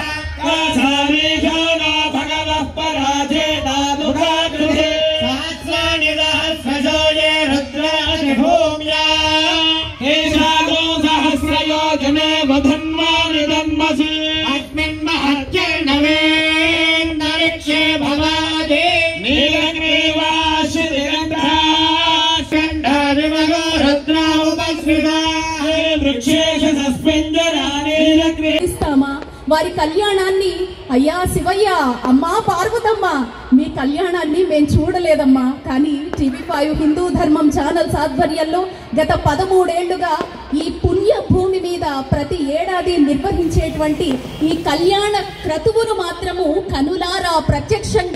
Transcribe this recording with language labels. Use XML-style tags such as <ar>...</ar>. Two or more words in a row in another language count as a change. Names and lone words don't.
<sa>कासामीशानो भगवः पराजेता मुखाकृते सहस्राणि सहस्रजो ये रुद्रादिभूम्या एषागो सहस्रयोजने वधन्वानि धन्मसि अस्मिन् महत्यर्णवे नरिक्षे भवादे नीलग्रीवाशिरन्धाशण्डादिमगो रुद्रा उपस्थिता वृक्षेश सस्पेञ्जरानि</sa> <te>ఇస్తామా వారి కళ్యాణాన్ని అయ్యా శివయ్య అమ్మా పార్వతమ్మ మీ కళ్యాణాన్ని మేము చూడలేదమ్మా కానీ టీవీ5 హిందూ ధర్మం ఛానల్స్ ఆధ్వర్యంలో గత 13 ఏళ్లుగా ఈ పుణ్య భూమి మీద ప్రతి ఏడాది నిర్వహించేటువంటి ఈ కళ్యాణ క్రతువును మాత్రము కనులారా ప్రత్యక్షంగా</te>